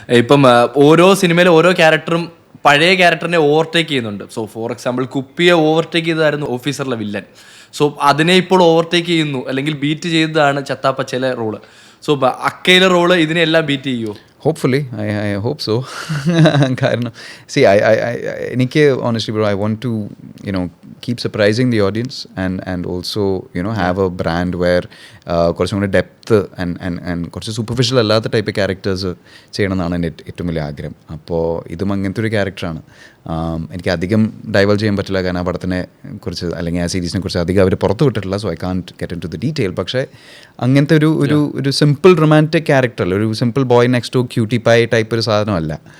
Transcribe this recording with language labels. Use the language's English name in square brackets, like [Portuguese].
[Malayalam] ഇപ്പം ഓരോ സിനിമയിലെ ഓരോ ക്യാരക്ടറും പഴയ ക്യാരക്ടറിനെ ഓവർടേക്ക് ചെയ്യുന്നുണ്ട്. സോ ഫോർ എക്സാമ്പിൾ കുപ്പിയെ ഓവർടേക്ക് ചെയ്തതായിരുന്നു ഓഫീസറിലെ വില്ലൻ. സോ അതിനെ ഇപ്പോൾ ഓവർടേക്ക് ചെയ്യുന്നു, അല്ലെങ്കിൽ ബീറ്റ് ചെയ്തതാണ് ചത്താപ്പച്ചയിലെ റോള്. സോ അക്കയിലെ റോള് ഇതിനെല്ലാം ബീറ്റ് ചെയ്യുമോ? [English] Hopefully, I hope so. കാരണം see, എനിക്ക് honestly bro, I want to, you know, keep surprising the audience and also, you know, have a brand where [Malayalam] കുറച്ചും കൂടി ഡെപ്ത്ത് ആൻഡ് കുറച്ച് superficial അല്ലാത്ത type characters ചെയ്യണമെന്നാണ് എൻ്റെ ഏറ്റവും വലിയ ആഗ്രഹം. അപ്പോൾ ഇതും അങ്ങനത്തെ ഒരു ക്യാരക്ടറാണ്. എനിക്ക് അധികം ഡൈവേർജ് ചെയ്യാൻ പറ്റില്ല, കാരണം ആ പടത്തിനെ കുറിച്ച് അല്ലെങ്കിൽ ആ സീരീസിനെ കുറിച്ച് അധികം അവർ പുറത്ത് വിട്ടിട്ടില്ല. [English] So I can't get into the detail. [Malayalam] പക്ഷേ അങ്ങനത്തെ ഒരു സിമ്പിൾ റൊമാൻറ്റിക് ക്യാരക്ടറല്ല, ഒരു simple boy next to cutie pie type ഒരു സാധനമല്ല.